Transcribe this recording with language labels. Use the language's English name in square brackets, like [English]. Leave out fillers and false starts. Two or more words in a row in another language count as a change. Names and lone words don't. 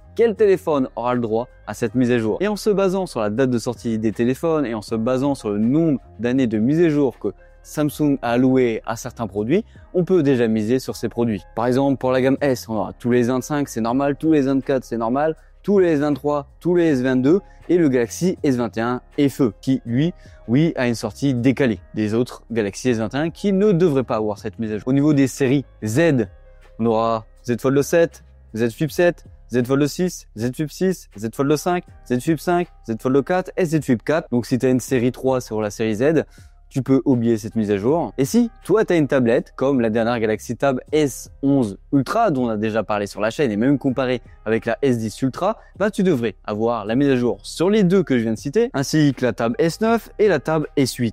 [French] Quel téléphone aura le droit à cette mise à jour? Et en se basant sur la date de sortie des téléphones et en se basant sur le nombre d'années de mise à jour que Samsung a alloué à certains produits, on peut déjà miser sur ces produits. Par exemple, pour la gamme S, on aura tous les 25, c'est normal, tous les 24, c'est normal, tous les S23, tous les S22 et le Galaxy S21 FE qui, lui, oui, a une sortie décalée des autres Galaxy S21 qui ne devraient pas avoir cette mise à jour. Au niveau des séries Z, on aura Z Fold 7, Z Flip 7, Z Fold 6, Z Flip 6, Z Fold 5, Z Flip 5, Z Fold 4 et Z Flip 4. Donc si tu as une série 3 sur la série Z, tu peux oublier cette mise à jour. Et si toi tu as une tablette comme la dernière Galaxy Tab S11 Ultra dont on a déjà parlé sur la chaîne et même comparé avec la S10 Ultra, bah tu devrais avoir la mise à jour sur les deux que je viens de citer, ainsi que la Tab S9 et la Tab S8.